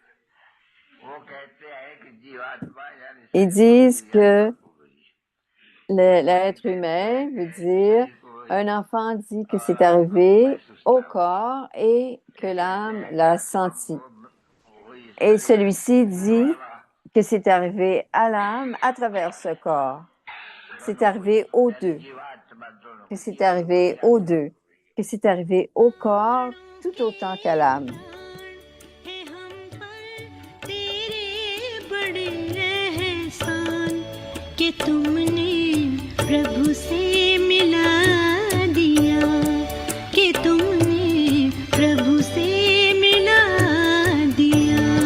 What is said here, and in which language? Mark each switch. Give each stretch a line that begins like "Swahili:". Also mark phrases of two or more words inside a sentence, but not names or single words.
French: Ils disent que l'être humain veut dire, un enfant dit que c'est arrivé au corps et que l'âme l'a senti. Et celui-ci dit que c'est arrivé à l'âme à travers ce corps. C'est arrivé aux deux. Que c'est arrivé aux deux. Que c'est arrivé au corps tout autant qu'à l'âme.
Hindi: कि तुमने प्रभु से मिला दिया कि तुमने प्रभु से मिला दिया